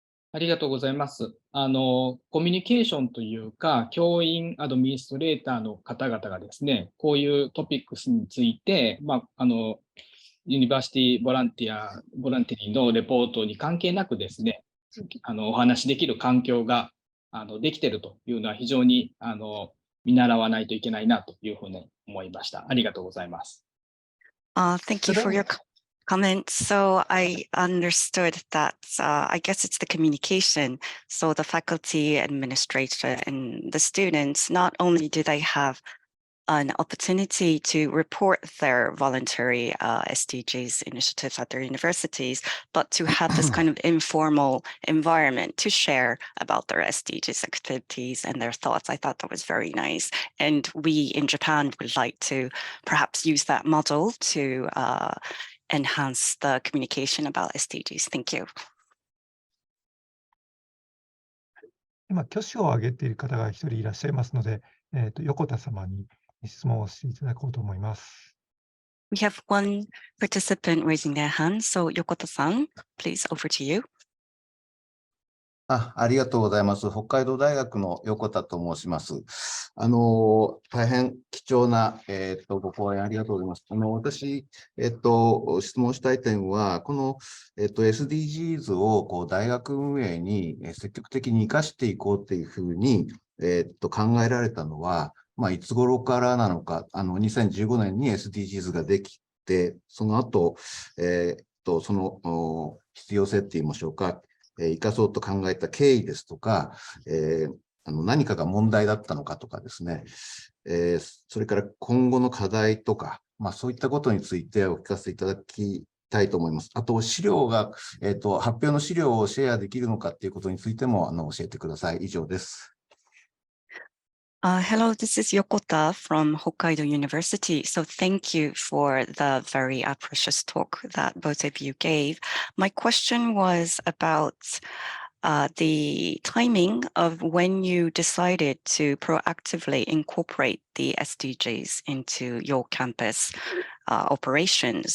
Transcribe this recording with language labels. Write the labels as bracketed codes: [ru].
[ja] ありがとうございます。コミュニケーションというか、教員、アドミニストレーターの方々がですね、こういうトピックスについて、ユニバーシティボランティリーのレポートに関係なくですね、お話しできる環境ができているというのは非常に見習わないといけないなというふうに思いました。ありがとうございます。 [en] Thank you for your comment. So I understood that I guess it's the communication. So the faculty, administrator, and the students, not only do they have an opportunity to report their voluntary SDGs initiatives at their universities, but to have this kind of informal environment to share about their SDGs activities and their thoughts. I thought that was very nice. And we in Japan would like to perhaps use that model to enhance the communication about SDGs? Thank you. [ja] 今、挙手を挙げている方が一人いらっしゃいますので、横田様に質問をしていただこうと思います。 [en] We have one participant raising their hand. So Yokota-san, please over to you. [ja] ありがとうございます。北海道大学の横田と申します。大変貴重な、ご講演ありがとうございます。私、質問したい点は、この、SDGs をこう大学運営に積極的に生かしていこうというふうに、考えられたのは、いつ頃からなのか、2015年に SDGs ができて、その後、その必要性って言いましょうか、生かそうと考えた経緯ですとか、何かが問題だったのかとかですね、それから今後の課題とか、そういったことについてお聞かせいただきたいと思います。あと、資料が、発表の資料をシェアできるのかっていうことについても教えてください。以上です。 [en] Hello, this is Yokota from Hokkaido University. So thank you for the very precious talk that both of you gave. My question was about the timing of when you decided to proactively incorporate the SDGs into your campus operations.